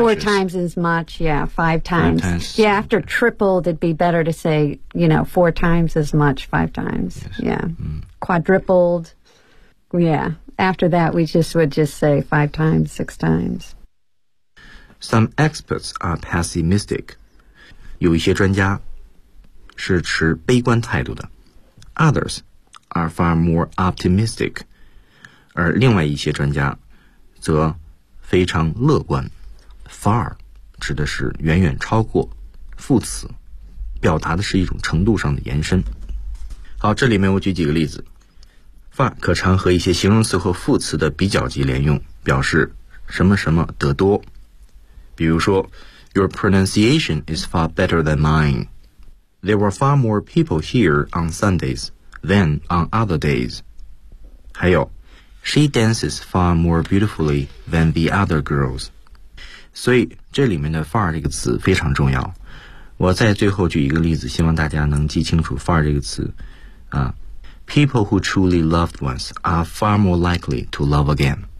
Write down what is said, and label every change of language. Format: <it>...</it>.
<en>Four times as much, yeah. Five times. Yeah, after tripled, it'd be better to say, you know, four times as much, five times. Yes. Yeah. Mm. Quadrupled. Yeah. After that, we just would just say five times, six times. Some experts are pessimistic.</en> <zh>有一些专家是持悲观态度的。</zh> <en>Others are far more optimistic.</en> <zh>而另外一些专家则非常乐观。 far 指的是远远超过，副词表达的是一种程度上的延伸。好，这里面我举几个例子。far 可常和一些形容词和副词的比较级连用，表示什么什么得多。比如说</zh> <en>Your pronunciation is far better than mine. There were far more people here on Sundays than on other days.</en> <zh>还有</zh> <en>She dances far more beautifully than the other girls.</en> <zh>所以这里面的 far 这个词非常重要。我再最后举一个例子，希望大家能记清楚 far 这个词。</zh> <en>People who truly loved once are far more likely to love again.</en>